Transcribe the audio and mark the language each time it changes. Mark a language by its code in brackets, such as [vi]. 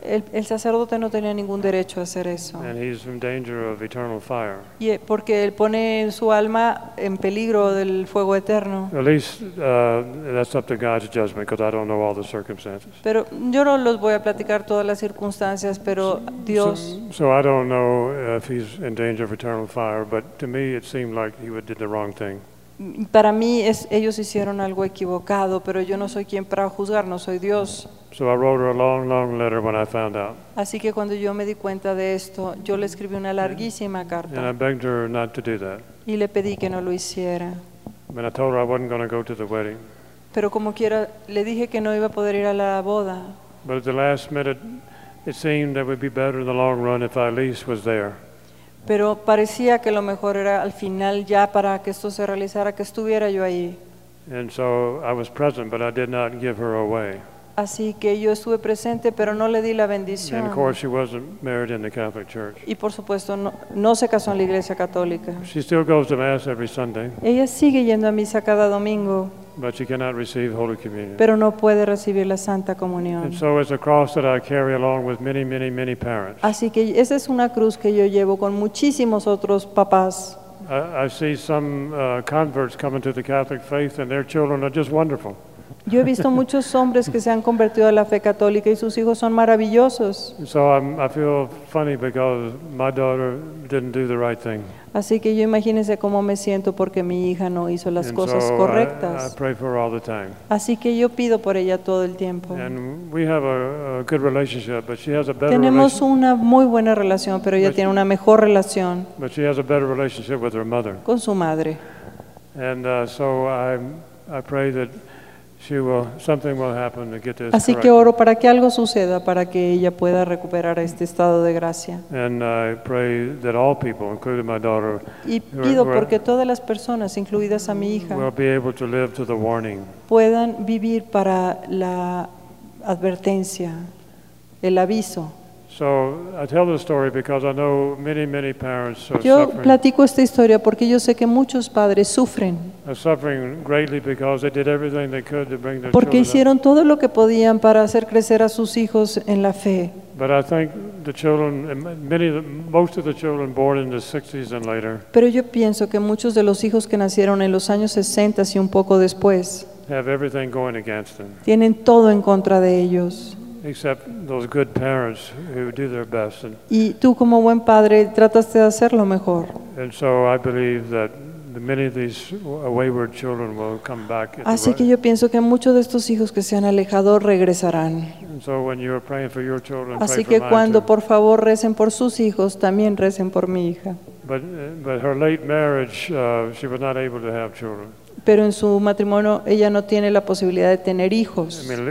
[es] El sacerdote no tenía ningún derecho a hacer eso. [en] And he's in danger of eternal fire. [es] Y porque él pone su alma en peligro del fuego eterno. [en] At least that's up to God's judgment, because I don't know all the circumstances. [es] Pero yo no los voy a platicar todas las circunstancias, pero Dios. [en] So I don't know if he's in danger of eternal fire, but to me it seemed like he did the wrong thing. [es] Para mí es, ellos hicieron algo equivocado, pero yo no soy quien para juzgar, no soy Dios. [en] So I wrote her a long, long letter when I found out. [es] Así que cuando yo me di cuenta de esto, yo le escribí una larguísima carta. [en] And I begged her not to do that. [es] Y le pedí que no lo hiciera. [en] And I told her I wasn't going to go to the wedding. [es] Pero como quiera, le dije que no iba a poder ir a la boda. [en] But at the last minute, it seemed that it would be better in the long run if Elise was there. [es] Pero parecía que lo mejor era al final, ya para que esto se realizara, que estuviera yo ahí. [en] And so I was present, but I did not give her away. [es] Así que yo estuve presente, pero no le di la bendición. [en] And of course she wasn't married in the Catholic Church. [es] Y por supuesto no se casó en la Iglesia Católica. [en] She still goes to Mass every Sunday. [es] Ella sigue yendo a misa cada domingo. [en] But she cannot receive Holy Communion. [es] Pero no puede recibir la Santa Comunión. [en] And so it's a cross that I carry along with many, many, many parents. [es] Así que esa es una cruz que yo llevo con muchísimos otros papás. [en] I see some converts coming to the Catholic faith, and their children are just wonderful. [es] Yo he visto muchos hombres que se han convertido a la fe católica y sus hijos son maravillosos. [en] So I feel funny because my daughter didn't do the right thing. [es] Así que yo imagínese cómo me siento porque mi hija no hizo las [en] and [es] cosas [en] so [es] correctas. [en] I pray for her all the time. [es] Así que yo pido por ella todo el tiempo. [en] And we have a good relationship, but she has a better [es] tenemos una muy buena relación, pero ella tiene una mejor relación. [en] But she has a better relationship with her mother. [es] Con su madre. [en] And so I pray that she will, something will happen to get this [es] así [en] corrected. [es] Que oro para que algo suceda para que ella pueda recuperar este estado de gracia. [en] And I pray that all people, including my daughter, [es] y pido porque todas las personas, incluidas a mi hija, [en] will be able to live to the warning. [es] Puedan vivir para la advertencia, el aviso. [en] So I tell this story because I know many, many parents are [es] yo [en] suffering. [es] Yo platico esta historia porque yo sé que muchos padres sufren. [en] Are suffering greatly because they did everything they could to bring their children up. [es] Porque hicieron todo lo que podían para hacer crecer a sus hijos en la fe. [en] But I think the children, most of the children born in the 60s and later. [es] Pero yo pienso que muchos de los hijos que nacieron en los años 60 y un poco después. [en] Have everything going against them. [es] Tienen todo en contra de ellos. [en] except those good parents who do their best. [es] Y tú como buen padre trataste de hacer lo mejor. [en] And so I believe that many of these wayward children will come back. [es] Así que yo pienso que muchos de estos hijos que se han alejado regresarán. [en] And so when you are praying for your children, [es] así que cuando por favor recen por sus hijos, también recen por mi hija. [en] But her late marriage, she was not able to have children. Pero en su matrimonio ella no tiene la posibilidad de tener hijos.